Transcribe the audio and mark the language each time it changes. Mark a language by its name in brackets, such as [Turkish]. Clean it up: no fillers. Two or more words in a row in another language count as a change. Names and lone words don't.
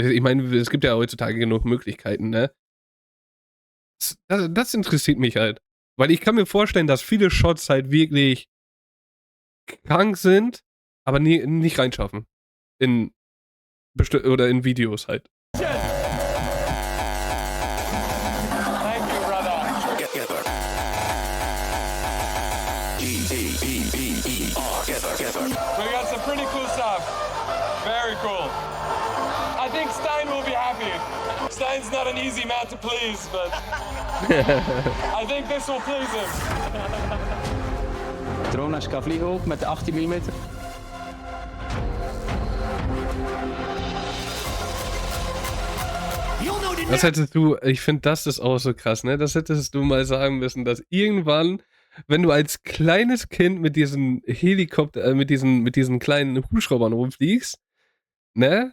[German] Ich meine, es gibt ja heutzutage genug Möglichkeiten, ne? Das interessiert mich halt. Weil ich kann mir vorstellen, dass viele Shots halt wirklich krank sind, aber nicht reinschaffen. Oder in Videos halt. [English] We got some pretty cool stuff. Very cool. I think Stein will be happy. Stein's not an easy man to please, but I think this will please him. [Dutch] Drone als je kan vliegen ook met de 18 mm. [German] Das hättest du, ich finde, das ist auch so krass, ne? Das hättest du mal sagen müssen, dass irgendwann, wenn du als kleines Kind mit diesen mit diesen kleinen Hubschraubern rumfliegst, ne?